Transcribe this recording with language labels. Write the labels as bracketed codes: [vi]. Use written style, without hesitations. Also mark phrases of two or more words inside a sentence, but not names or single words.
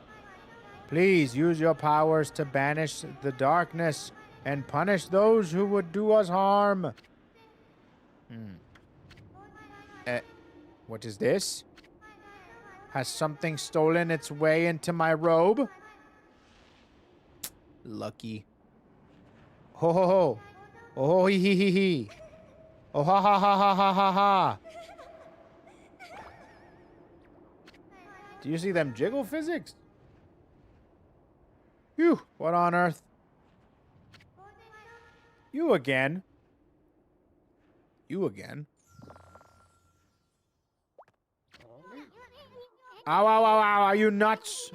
[en] Please use your powers to banish the darkness and punish those who would do us harm. What is this? Has something stolen its way into my robe? Lucky. Ho ho ho. Oh ho hee hee hee hee. Oh ha ha ha ha ha ha ha. Do you see them jiggle physics? Phew, what on earth? You again? You again? Ow, ow, ow, ow, are you nuts?